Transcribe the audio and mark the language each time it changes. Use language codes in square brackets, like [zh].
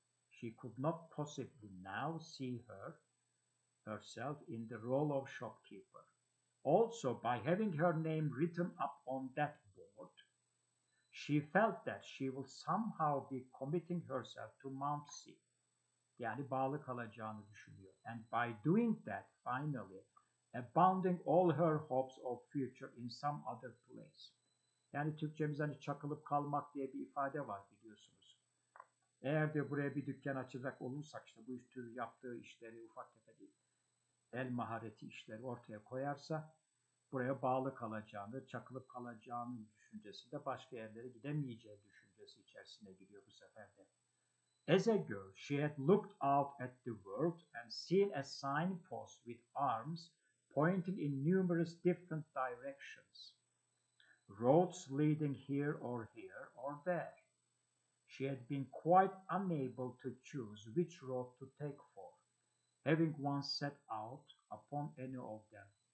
[en] She could not possibly now see herself in the role of shopkeeper. Also, by having her name written up on that board, she felt that she will somehow be committing herself to Mountsea. [tr] Yani bağlı kalacağını düşünüyor. [en] And by doing that, finally, abounding all her hopes of future in some other place. [tr] Yani Türkçemiz hani çakılıp kalmak diye bir ifade var biliyorsunuz. Eğer de buraya bir dükkan açacak olursak işte bu tür yaptığı işleri ufak tefek el mahareti işleri ortaya koyarsa buraya bağlı kalacağını, çakılıp kalacağını düşüncesi de başka yerlere gidemeyeceği düşüncesi içerisine giriyor bu sefer de. [en] As a girl, she had looked out at the world and seen a signpost with arms pointing in numerous different directions. Roads leading here or there. She had been quite unable to choose which road to take for, having once set out upon any of them.